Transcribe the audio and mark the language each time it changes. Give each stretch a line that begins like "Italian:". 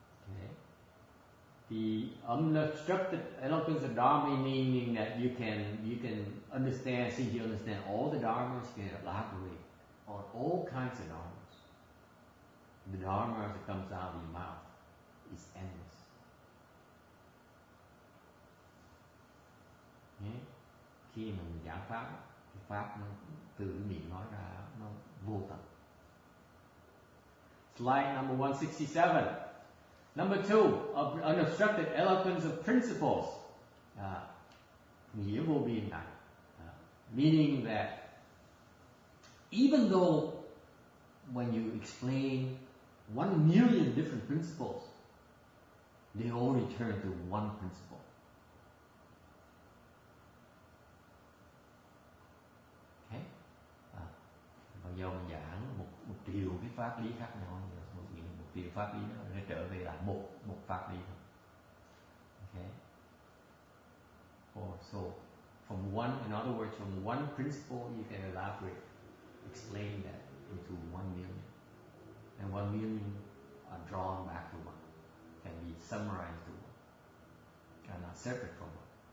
English: Okay. The unobstructed eloquence of Dharma meaning that you can understand, since you understand all the Dharmas, you can elaborate on all kinds of Dharmas. The Dharma that comes out of your mouth is endless. Okay.
Vietnamese: Khi mà mình giảng pháp, cái pháp nó từ miệng nói ra nó vô tận.
English: Slide number 167. Number 2, unobstructed eloquence of principles.
Vietnamese: Nghĩa vô biên này.
English: Meaning that even though when you explain 1,000,000 different principles, they all return to one principle.
Vietnamese: Okay? Bao giờ mình giảng một triệu cái pháp lý khác nhau, những triệu pháp lý nó sẽ trở về lại một pháp lý thôi.
English: Okay. So from one, in other words, from one principle you can elaborate, explain that into 1 million, and 1 million are drawn back to one, can be summarized to one, and are separate from one.